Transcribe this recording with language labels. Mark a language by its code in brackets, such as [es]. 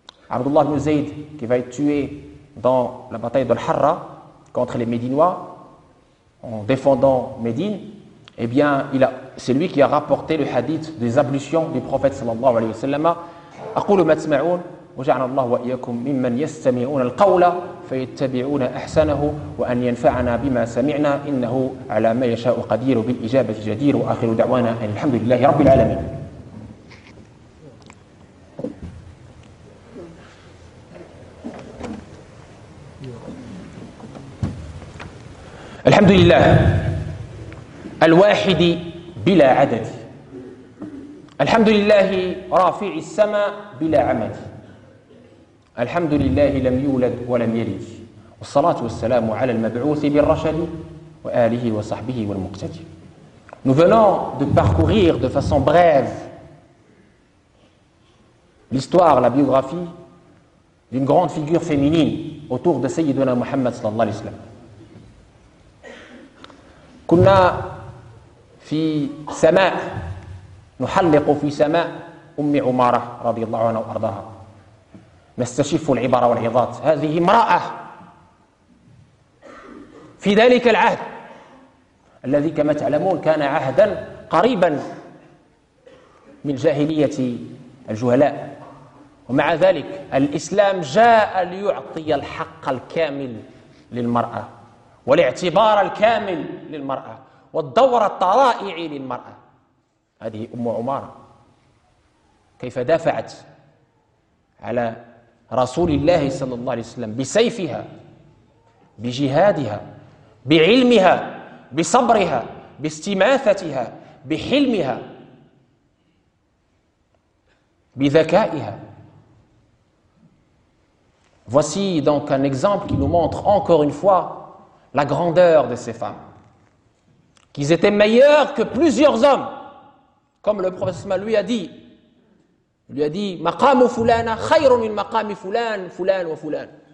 [fr] Abdullah ibn Zayd, qui va être tué dans la bataille d'Al-Harra, contre les Médinois, en défendant Médine, eh bien, c'est lui qui a rapporté le hadith des ablutions du prophète sallallahu alayhi wa sallam. [ar] Aqulu ma tasma'un وجعل الله وإياكم ممن يستمعون القول فيتبعون أحسنه وأن ينفعنا بما سمعنا إنه على ما يشاء قدير بالإجابة جدير وآخر دعوانا أن الحمد لله رب العالمين. الحمد لله الواحد بلا عدد، الحمد لله رافع السماء بلا عمد، الحمد لله لم يولد ولم يلد، والصلاة والسلام على المبعوث بالرشد وآله وصحبه والمقتدي. [fr] Nous venons de parcourir de façon brève l'histoire, la biographie d'une grande figure féminine autour de Sayyidina Muhammad صلى الله عليه وسلم. [ar] كنا في سماء نحلق في سماء أم عمارة رضي الله عنها وأرضاها نستشف العبر والعظات. هذه امرأة في ذلك العهد الذي كما تعلمون كان عهدا قريبا من جاهلية الجهلاء، ومع ذلك الإسلام جاء ليعطي الحق الكامل للمرأة والاعتبار الكامل للمرأة والدور الطرائع للمرأة. هذه أم عمارة كيف دافعت على رسول الله صلى الله عليه وسلم بسيفها، بجهادها، بعلمها، بصبرها، باستماثتها، بحلمها، بذكائها. [fr] Voici donc un exemple qui nous montre encore une fois la grandeur de ces femmes, qu'ils étaient meilleurs que plusieurs hommes. Comme le prophète lui a dit, [ar] maqamu fulana khayrun min maqami fulan, fulan wa fulan.